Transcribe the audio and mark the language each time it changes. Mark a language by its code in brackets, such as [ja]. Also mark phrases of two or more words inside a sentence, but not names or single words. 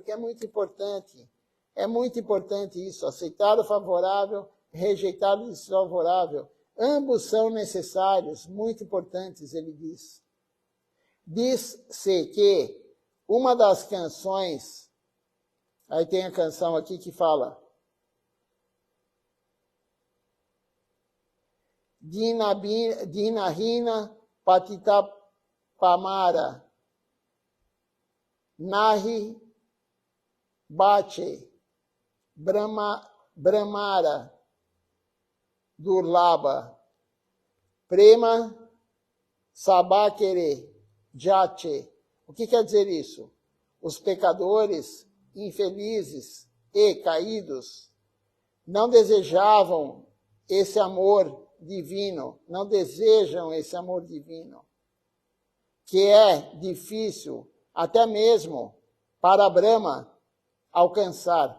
[pt] Porque é muito importante. É muito importante isso, aceitar o favorável, rejeitar o desfavorável. Ambos são necessários, muito importantes, ele diz. Diz-se que uma das canções, aí tem a canção aqui que fala [bn] দীনহীন পতিতপামর নাহি বাছে ব্রহ্মার দুর্লভ প্রেম সবাকেরে যাচে. [pt] O que quer dizer isso? Os pecadores, infelizes e caídos não desejavam esse amor divino, não desejam esse amor divino, que é difícil até mesmo para Brahma alcançar.